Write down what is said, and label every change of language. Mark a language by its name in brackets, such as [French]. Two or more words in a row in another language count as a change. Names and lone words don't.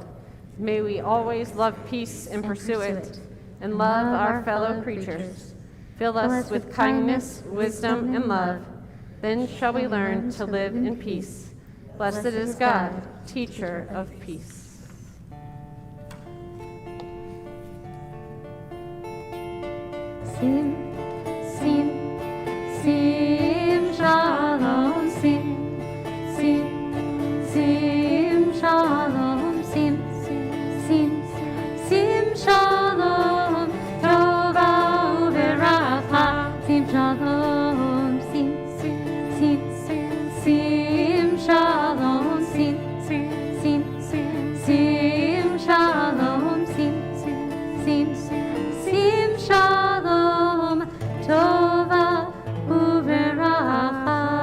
[English] May we always love peace and pursue it, and love our fellow creatures. Fill us with kindness, wisdom, and love. Then shall we learn to live in peace. Blessed is God, teacher of peace. [Hebrew] שים, שים, שים, שלום, שים, שים, שים, שלום, שים, שים, שים, שלום, טובה וברכה, שים, שלום, שים, שים, שים, שלום, שים, שים, שים, שלום, שים, שים, שים, שלום, טובה וברכה.